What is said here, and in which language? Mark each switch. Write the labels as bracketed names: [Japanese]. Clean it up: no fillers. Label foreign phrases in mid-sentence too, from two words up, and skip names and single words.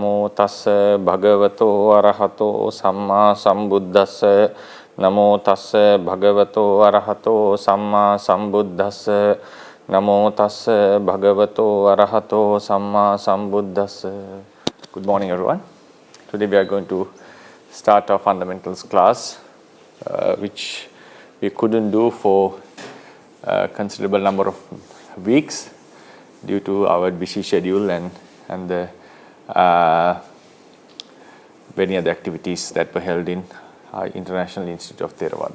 [Pali] tassa bhagavato arahato samma sambuddhassa. Namo tassa bhagavato arahato samma sambuddhassa. Namo tassa bhagavato arahato samma sambuddhassa. [English] Good morning, everyone. Today we are going to start our fundamentals class, which we couldn't do for a considerable number of weeks due to our busy schedule and the many other activities that were held in our International Institute of Theravada.